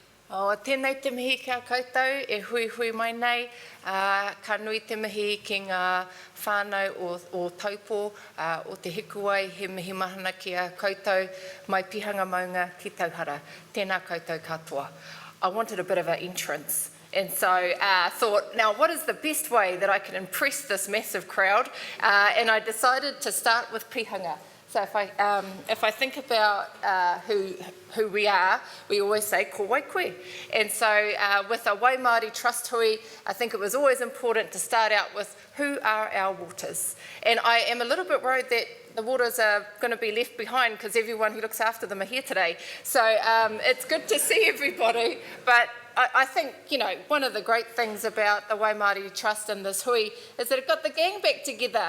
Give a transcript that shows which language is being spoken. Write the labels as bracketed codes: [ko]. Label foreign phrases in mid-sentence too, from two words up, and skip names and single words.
[mi] O tēnei te mihi kia koutou, e hui hui mai nei, ka nui te mihi ki ngā whānau o taupō, o te hikuai, he mihi mahana ki a koutou, mai pihanga maunga ki tauhara. Tēnā koutou katoa. [en] I wanted a bit of an entrance. And so I thought, now what is the best way that I can impress this massive crowd? And I decided to start with pihanga. So if I think about who we are, we always say ko wai koe. And so with a Wai Māori trust hui, I think it was always important to start out with who are our waters. And I am a little bit worried that the waters are going to be left behind because everyone who looks after them are here today. So it's good to see everybody, but I think, you know, one of the great things about the Wai Māori Trust and this hui is that it got the gang back together.